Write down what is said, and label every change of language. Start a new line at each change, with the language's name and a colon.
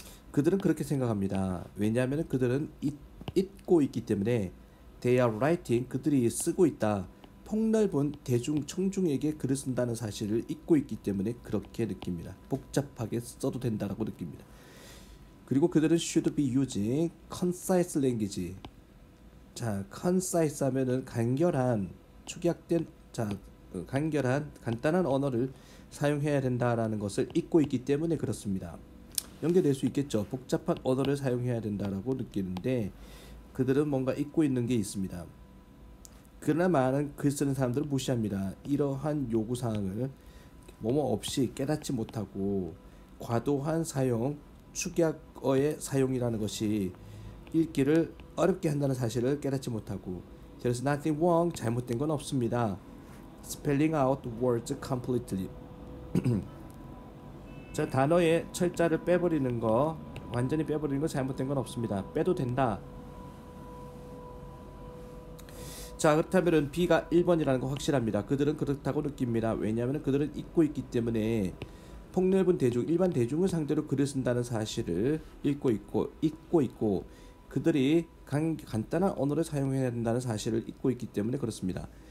Korean: 그들은 그렇게 생각합니다. 왜냐하면 그들은 읽고 있기 때문에
English: they are writing,
Korean: 그들이 쓰고 있다. 폭넓은 대중 청중에게 글을 쓴다는 사실을 잊고 있기 때문에 그렇게 느낍니다. 복잡하게 써도 된다라고 느낍니다. 그리고 그들은
English: should be using concise language.
Korean: 자, concise 하면은 간결한, 축약된, 자, 간단한 언어를 사용해야 된다라는 것을 잊고 있기 때문에 그렇습니다. 연결될 수 있겠죠. 복잡한 언어를 사용해야 된다라고 느끼는데 그들은 뭔가 잊고 있는 게 있습니다. 그러나 많은 글 쓰는 사람들은 무시합니다. 이러한 요구사항을 뭐뭐 없이 깨닫지 못하고 과도한 사용, 축약어의 사용이라는 것이 읽기를 어렵게 한다는 사실을 깨닫지 못하고
English: There's nothing wrong,
Korean: 잘못된 건 없습니다.
English: Spelling out words completely.
Korean: 자, 단어의 철자를 빼버리는 거, 완전히 빼버리는 거 잘못된 건 없습니다. 빼도 된다. 자, 그렇다면 B가 1번이라는 거 확실합니다. 그들은 그렇다고 느낍니다. 왜냐하면 그들은 잊고 있기 때문에 폭넓은 대중, 일반 대중을 상대로 글을 쓴다는 사실을 잊고 있고 그들이 간단한 언어를 사용해야 된다는 사실을 잊고 있기 때문에 그렇습니다.